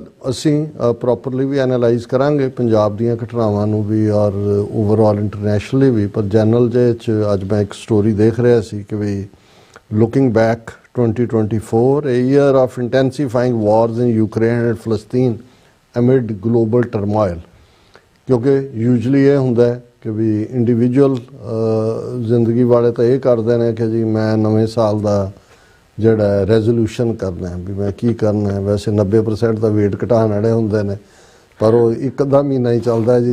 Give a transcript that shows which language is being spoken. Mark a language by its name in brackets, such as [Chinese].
[Punjabi] ਅਸੀਂ ਪ੍ਰੋਪਰਲੀ ਵੀ ਐਨਾਲਾਈਜ਼ ਕਰਾਂਗੇ ਪੰਜਾਬ ਦੀਆਂ ਘਟਨਾਵਾਂ ਨੂੰ ਵੀ ਔਰ ਓਵਰਆਲ ਇੰਟਰਨੈਸ਼ਨਲੀ ਵੀ। ਪਰ ਜਨਰਲ ਜੇ 'ਚ ਅੱਜ ਮੈਂ ਇੱਕ ਸਟੋਰੀ ਦੇਖ ਰਿਹਾ ਸੀ ਕਿ ਵੀ [English] looking back 2024, a year of intensifying wars in Ukraine and Palestine amid global turmoil। [Punjabi] ਕਿਉਂਕਿ ਯੂਜਲੀ ਇਹ ਹੁੰਦਾ ਹੈ ਕਿ ਵੀ ਇੰਡੀਵਿਜੂਅਲ ਜ਼ਿੰਦਗੀ ਵਾਲੇ ਤਾਂ ਇਹ ਕਰਦੇ ਨੇ ਕਿ ਜੀ ਮੈਂ ਨਵੇਂ ਸਾਲ ਦਾ ਜਿਹੜਾ ਰੈਜ਼ੋਲੂਸ਼ਨ ਕਰਨਾ ਹੈ, ਵੀ ਮੈਂ ਕੀ ਕਰਨਾ ਹੈ। ਵੈਸੇ 90% ਤਾਂ ਵੇਟ ਘਟਾਉਣ ਵਾਲੇ ਹੁੰਦੇ ਨੇ, ਪਰ ਉਹ ਇੱਕ ਅੱਧਾ ਮਹੀਨਾ ਹੀ ਚੱਲਦਾ ਜੀ।